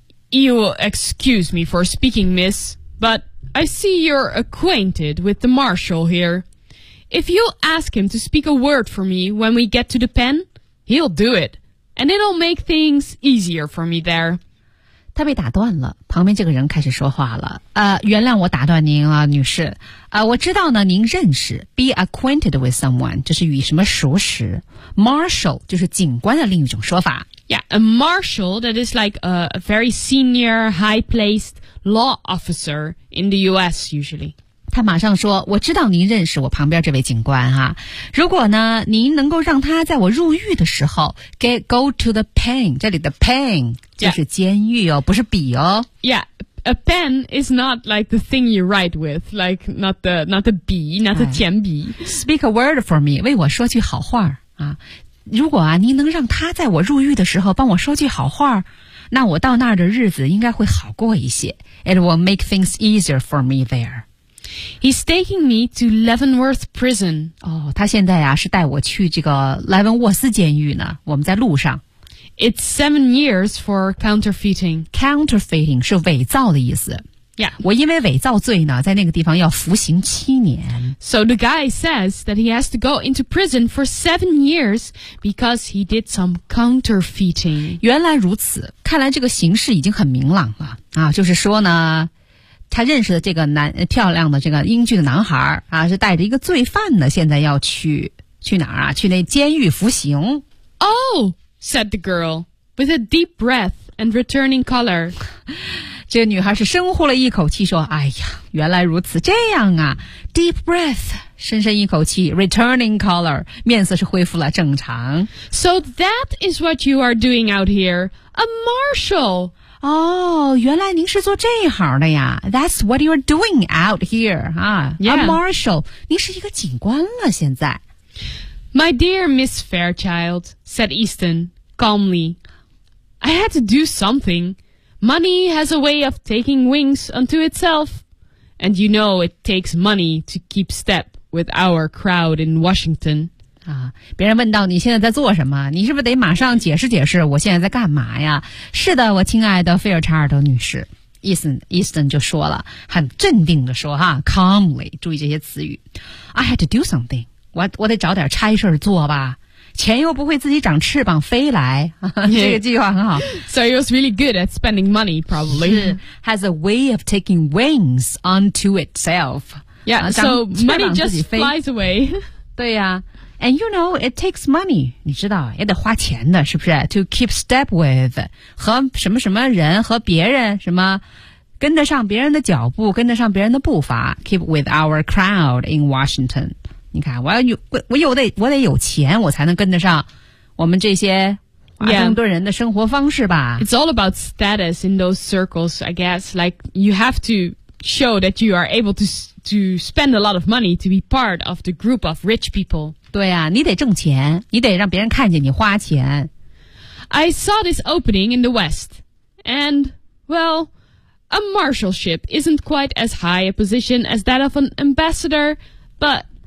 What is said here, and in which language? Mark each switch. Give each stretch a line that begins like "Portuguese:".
English: You'll excuse me for speaking, miss, but I see you're acquainted with the marshal here. If you'll ask him to speak a word for me when we get to the pen, he'll do it, and it'll make things easier for me there.
Chinese: 他被打断了，旁边这个人开始说话了。原谅我打断您啊，女士。我知道呢，您认识
English: be acquainted with someone，
Chinese: 就是与什么熟识。 Marshal 就是警官的另一种说法。
English: Yeah, a marshal that is like a very senior, high-placed law officer in the U.S. usually.
Chinese: 他马上说，我知道您认识我旁边这位警官哈。如果呢，您能够让他在我入狱的时候
English: go to the pen，
Chinese: 这里的 pen 就是监狱哦，
English: yeah.
Chinese: 不是笔哦。
English: Yeah. A pen is not like the thing you write with, like not the 笔 not the 铅笔 Speak a word for me,
Chinese: 为我说句好话啊。如果啊，您能让他在我入狱的时候帮我说句好话，那我到那儿的日子应该会好过一些。
English: It will make things easier for me there. He's taking me to Leavenworth Prison.
Chinese: 哦，他现在啊是带我去这个莱文沃斯监狱呢。我们在路上。
English: It's 7 years for counterfeiting.
Chinese: Counterfeiting 是伪造的意思。
English: Yeah.
Chinese: 我因为伪造罪呢，在那个地方要服刑七年。
English: So the guy says that he has to go into prison for 7 years because he did some counterfeiting.
Chinese: 原来如此，看来这个形势已经很明朗了。就是说呢，他认识的这个男，漂亮的这个英俊的男孩，是带着一个罪犯呢，现在要去哪儿啊？去那监狱服刑。
English: Oh! said the girl, with a deep breath and returning color.
Chinese: 这女孩是深呼了一口气说，哎呀，原来如此，这样啊。
English: Deep breath,
Chinese: 深深一口气
English: returning color,
Chinese: 面色是恢复了正常。
English: So that is what you are doing out here, a marshal.
Chinese: 哦，原来您是做这行的呀。
English: That's what you are doing out here, Yeah.
Chinese: A marshal, 您是一个警官了现在。
English: My dear Miss Fairchild, said Easton, calmly, I had to do something. Money has a way of taking wings unto itself. And you know it takes money to keep step with our crowd in Washington.
Chinese: 别人问到你现在在做什么，你是不是得马上解释解释我现在在干嘛呀？是的，我亲爱的菲尔查尔德女士。 Easton 就说了，很镇定地说哈 calmly, 注意这些词语。
English: I had to do something.
Chinese: 我得找点差事做吧，钱又不会自己长翅膀飞来。这个计划很好。
English: So he was really good at spending money, probably. Has a way of taking wings onto itself. Yeah, so money just flies away.
Chinese: 对呀、
English: And you know, it takes money.
Chinese: 你知道，也得花钱的，是不是 ？
English: To keep step with
Chinese: 和什么什么人和别人什么。跟得上别人的脚步，跟得上别人的步伐。
English: Keep with our crowd in Washington.
Chinese: 你看，我得有钱，我才能跟得上我们这些华盛顿人的生活方式吧。
English: Yeah. It's all about status in those circles, I guess. Like, you have to show that you are able to spend a lot of money to be part of the group of rich people.
Chinese: 对啊，你得挣钱，你得让别人看见你花钱。
English: I saw this opening in the West, and, well, a marshalship isn't quite as high a position as that of an ambassador, but...